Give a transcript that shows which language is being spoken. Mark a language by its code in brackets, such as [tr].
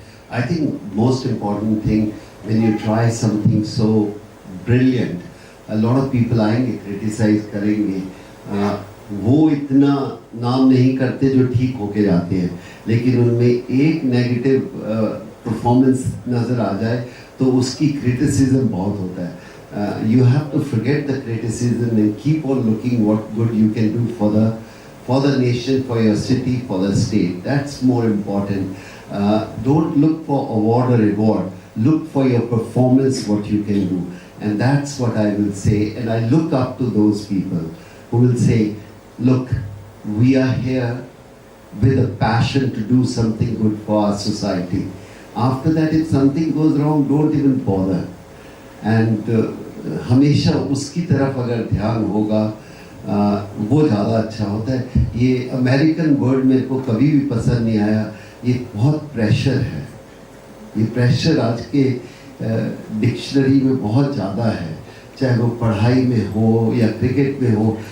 [en] I think most important thing when you try something so brilliant, a lot of people [hi] आएंगे criticize करेंगे, वो इतना नाम नहीं करते जो ठीक होके जाते हैं, लेकिन उनमें एक नेगेटिव परफॉर्मेंस नज़र आ जाए तो उसकी क्रिटिसिज्म बहुत होता है। [en] You have to forget the criticism and keep on looking what good you can do for the nation, for your city, for the state. That's more important. Don't look for award or reward. Look for your performance, what you can do. And that's what I will say. And I look up to those people who will say, look, we are here with a passion to do something good for our society. After that, if something goes wrong, don't even bother. [hi] And हमेशा उसकी तरफ अगर ध्यान होगा वो ज़्यादा अच्छा होता है। ये अमेरिकन वर्ड मेरे को कभी भी पसंद नहीं आया, ये बहुत प्रेशर है, ये प्रेशर आज के डिक्शनरी में बहुत ज़्यादा है, चाहे वो पढ़ाई में हो या क्रिकेट में हो।